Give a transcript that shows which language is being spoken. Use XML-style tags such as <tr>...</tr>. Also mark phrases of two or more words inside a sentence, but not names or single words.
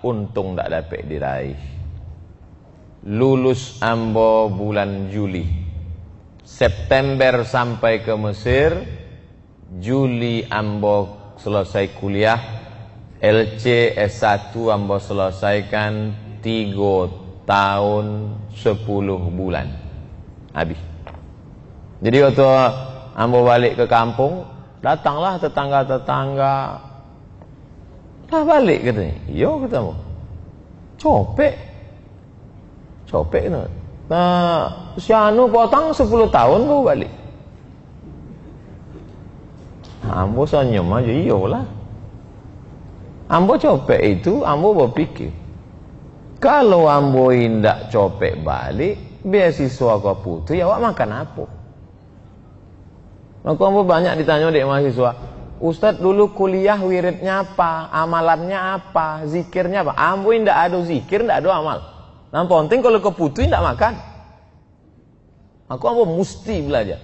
<id>Untung tak dapat diraih.</id> <min>Lulus ambo bulan Juli, September sampai ke Mesir. Juli ambo selesai kuliah. LC S1 ambo selesaikan 3 tahun 10 bulan.</min> <id>Habis. Jadi waktu ambo balik ke kampung, datanglah tetangga-tetangga.</id> <min>Dah balik katanya. Yo katamu. Copek kena. Nah, si anu potong 10 tahun kau balik. Ambo senyum aja, iyalah. Ambo copek itu, ambo berpikir, kalau ambo indak copek balik,</min> <id>beasiswa kau putus, ya awak makan apa? Maka ambo banyak ditanya dek mahasiswa, Ustadz dulu kuliah wiridnya apa, amalannya apa, zikirnya apa?</id> <min>Ambo indak ada zikir, indak ada amal. Yang penting kalau keputus indak makan. Aku ambo mesti belajar.</min>